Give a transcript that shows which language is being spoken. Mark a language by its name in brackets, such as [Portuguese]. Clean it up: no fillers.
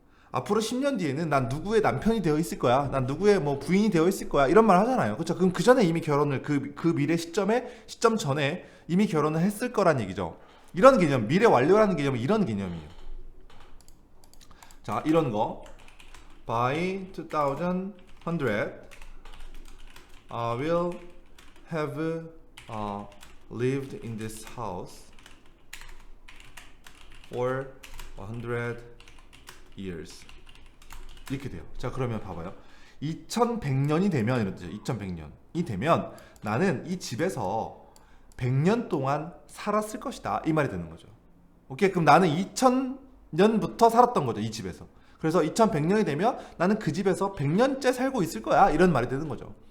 [Korean] 앞으로 10년 뒤에는 난 누구의 남편이 되어 있을 거야. 난 누구의 뭐 부인이 되어 있을 거야. 이런 말 하잖아요. 그렇죠? 그럼 그 전에 이미 결혼을 그 미래 시점 전에 이미 결혼을 했을 거란 얘기죠. 이런 개념, 미래 완료라는 개념은 이런 개념이에요. 자, 이런 거. [English] By 2100, I will have lived in this house for 100 years. [Korean] 이렇게 돼요. 자, 그러면 봐봐요. 2100년이 되면 이렇죠. 2100년이 되면 나는 이 집에서 100년 동안 살았을 것이다. 이 말이 되는 거죠. 오케이? 그럼 나는 2000년부터 살았던 거죠. 이 집에서. 그래서 2100년이 되면 나는 그 집에서 100년째 살고 있을 거야. 이런 말이 되는 거죠.